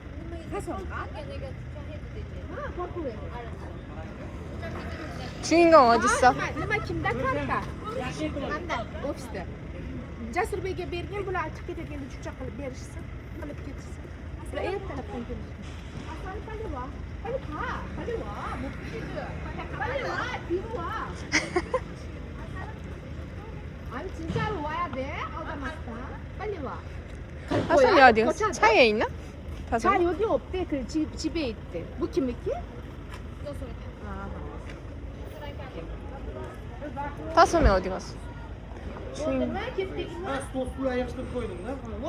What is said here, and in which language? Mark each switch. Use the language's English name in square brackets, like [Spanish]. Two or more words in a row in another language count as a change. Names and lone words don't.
[Uzbek] Chewing-gum odissa. Nima kimda karta? Manda ofisda. Jasurbekka bergan, bular chiqib ketadigan chuchcha qilib berishsin, qilib ketishsin. Bular ertalabdan kelishsin. Asal paliva. Paliva. Paliva. Paliva. Paliva. [Korean] 아니 진짜로 와야 돼. 얻어맞다. 빨리 와. 다솜이 어디 갔어? 차에 있나? 자 다솜이? 여기 없대. 그 집에 있대. 무키? 다솜이 어디 갔어? [Turkish] Oldun mu? Gittik. Ha, stosluğa yapıştırıp koydum da.